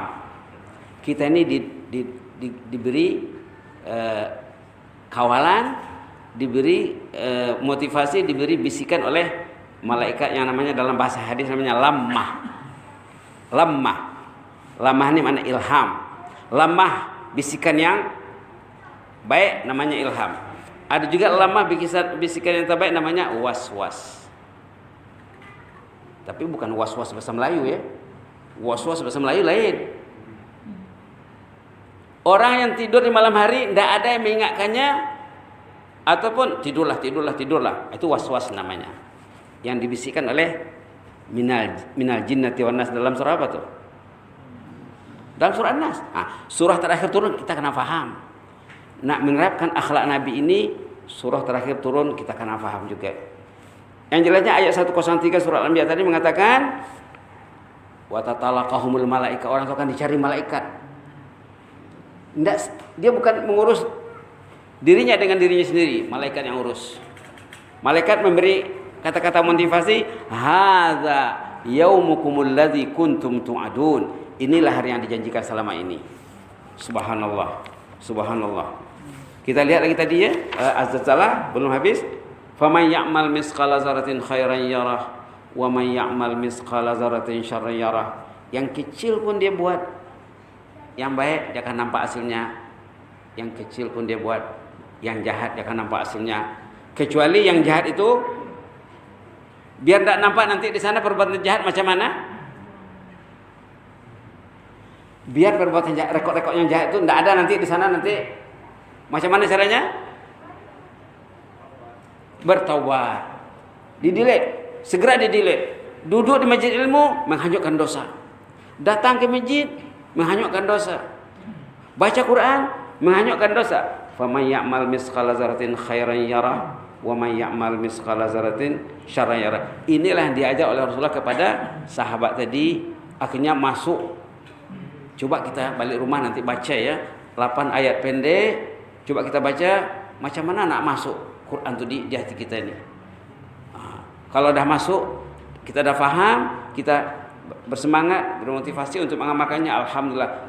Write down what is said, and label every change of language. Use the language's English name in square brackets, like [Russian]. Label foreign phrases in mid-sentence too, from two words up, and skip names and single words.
[Malay] Kita ini diberi kawalan, diberi motivasi, diberi bisikan oleh malaikat yang namanya dalam bahasa hadis namanya lammah. Lammah ini makna ilham. Lammah bisikan yang baik namanya ilham. Ada juga lammah bisikan yang terbaik namanya was-was. Tapi bukan was-was bahasa Melayu ya. Was-was bahasa Melayu lain. Orang yang tidur di malam hari tidak ada yang mengingatkannya, ataupun tidurlah. Itu was-was namanya. Yang dibisikkan oleh [Arabic] من الجنة والناس [Malay] dalam surah apa tuh? Dalam surah An-Nas. Surah terakhir turun kita kena faham. Nak menerapkan akhlak Nabi ini, surah terakhir turun kita kena faham juga. Yang jelasnya ayat 103 surah Al-Anbiya tadi mengatakan [Arabic] وتتلقاهم الملائكة, [Malay] orang itu akan dicari malaikat. Dia bukan mengurus dirinya dengan dirinya sendiri, malaikat yang urus. Malaikat memberi kata-kata motivasi, [Arabic] هذا يومكم الذي كنتم توعدون. [Malay] Inilah hari yang dijanjikan selama ini. Subhanallah. Kita lihat lagi tadi ya, Az-Zalzalah belum habis. [Arabic] فمن يعمل مثقال ذرة خيرا يره ومن يعمل مثقال ذرة شرا يره. [Malay] Yang kecil pun dia buat, yang baik dia akan nampak hasilnya. Yang kecil pun dia buat, yang jahat dia akan nampak hasilnya. Kecuali yang jahat itu biar tidak nampak nanti di sana perbuatan jahat macam mana. Biar perbuatan jahat, rekod-rekod yang jahat itu tidak ada nanti di sana nanti. Macam mana caranya? Bertaubat, di-delete, segera di-delete. Duduk di masjid ilmu menghanyutkan dosa. Datang ke masjid menghanyutkan dosa. Baca Quran menghanyutkan dosa. [Arabic] فمن يعمل مثقال ذرة خيرا يره ومن يعمل مثقال ذرة شرا يره. [Malay] Inilah yang diajak oleh Rasulullah kepada sahabat tadi. Akhirnya masuk. Coba kita balik rumah nanti baca ya 8 ayat pendek. Coba kita baca macam mana nak masuk Quran itu di hati kita ini. Kalau dah masuk, kita dah faham, kita bersemangat, bermotivasi untuk mengamalkannya, alhamdulillah.